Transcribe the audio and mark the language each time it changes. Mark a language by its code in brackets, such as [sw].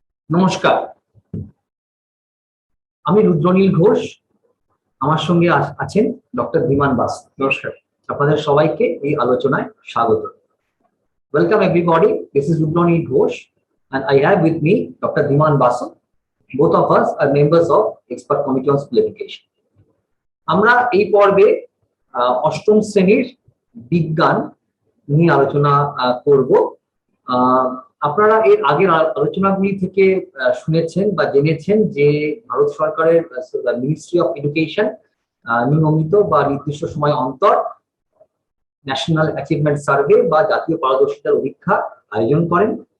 [bn] নমস্কার, আমি রুদ্রনীল ঘোষ, আমার সঙ্গে আছেন ডক্টর ধীমান বাস। নমস্কার। আপনাদের সবাইকে এই আলোচনায় স্বাগত। [en] Welcome everybody. This is Rudroni Ghosh and I have with me Dr. Dhiman Basu. Both of us are members of Expert Committee on School Education. [bn] আমরা এই পর্বে অষ্টম শ্রেণীর বিজ্ঞান নিয়ে আলোচনা করব। আপনারা এর আগের আলোচনাগুলি থেকে শুনেছেন বা জেনেছেন যে ভারত সরকারের মিনিস্ট্রি অফ এডুকেশন নিয়মিত বা নির্দিষ্ট সময় অন্তর ন্যাশনাল অ্যাচিভমেন্ট সার্ভে বা জাতীয় পারদর্শিতার অভিক্ষা আয়োজন করেন।